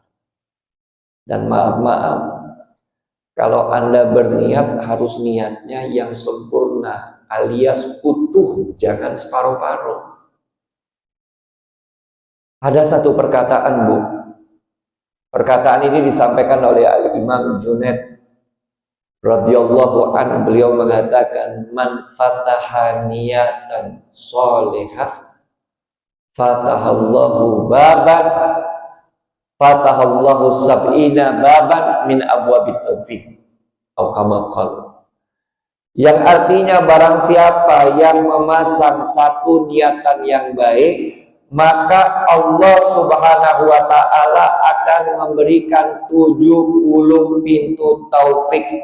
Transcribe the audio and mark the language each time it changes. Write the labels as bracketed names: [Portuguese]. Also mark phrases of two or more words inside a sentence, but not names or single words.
[Indonesian] Dan maaf, kalau Anda berniat, harus niatnya yang sempurna, alias utuh, jangan separuh-paruh. Ada satu perkataan Bu, Perkataan ini disampaikan oleh Al-Imam Junaid [Arabic] radhiyallahu an. [Indonesian] Beliau mengatakan, [Arabic] من فتح نية صالحة فتح الله بابا فتح الله سبعين بابا من أبواب التوفيق atau كما قال. [Indonesian] Yang artinya barang siapa yang memasang satu niatan yang baik, maka [Arabic] الله سبحانه وتعالى [Indonesian] akan memberikan 70 pintu taufik.